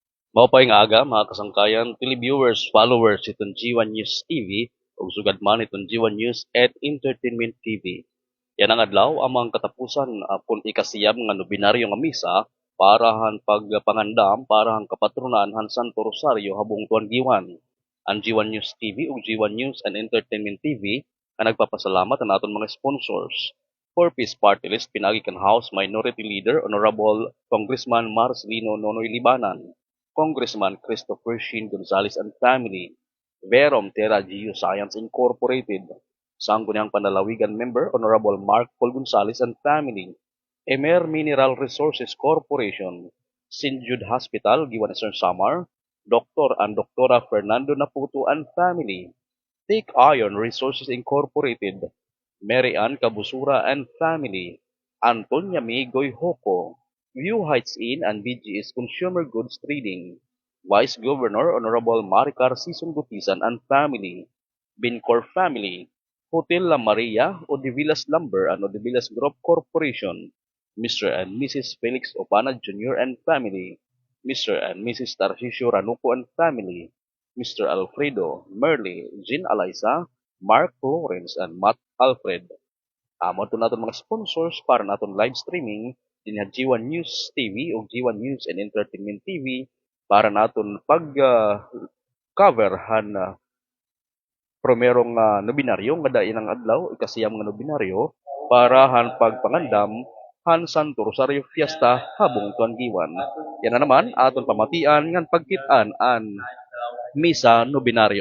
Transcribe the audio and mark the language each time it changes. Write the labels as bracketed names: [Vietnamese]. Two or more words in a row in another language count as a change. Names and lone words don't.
[Waray] Maupay nga aga, mga kasangkayan, televiewers, followers itong G1 News TV ug sugad man itong G1 News at Entertainment TV. Yan ang adlaw amang katapusan apon ikasiyam nga nobinaryo nga misa para han pagpangandam para han kapatronan han Santo Rosario habong tuan giwan. Ang G1 News TV ug G1 News and Entertainment TV ang nagpapasalamat ang aton mga sponsors. For Peace Party List pinagi kan House Minority Leader Honorable Congressman Marcelino Nonoy Libanan, Congressman Christopher Shin Gonzales [English] and Family, [Waray] Verom Terra Geoscience Incorporated, Sangguniang Panlalawigan Member Honorable Mark Paul Gonzales [English] and Family, [Waray] Emer Mineral Resources Corporation, St. Jude Hospital, Giwanesan Samar, Dr. and Dr. Fernando Naputo [English] and Family, [Waray] Take Iron Resources Incorporated, Mary Ann Cabusura [English] and Family, [Waray] Antonia Migoy Hoko, View Heights Inn and BGS Consumer Goods Trading, Vice Governor Honorable Maricar Sison Gutisan [English] and Family, [Waray] Bincor Family, Hotel La Maria, Odivilas Lumber and Odivilas Group Corporation, Mr. and Mrs. Felix Opana Jr. [English] and Family, [Waray] Mr. and Mrs. Tarcisio Ranuco [English] and Family, [Waray] Mr. Alfredo, Merle, Jean Eliza, Mark Lawrence, and Matt Alfred. Amo to naton mga sponsors para naton [English] live streaming [Waray] din G1 News TV o G1 News and Entertainment TV para naton pag cover han primerong nobinaryo nga dain ang adlaw ikasiyam nga nobinaryo para han pagpangandam han Santo Rosario Fiesta habong tuan giwan. Yan na naman aton pamatian ngan pagkit-an an misa nobinaryo.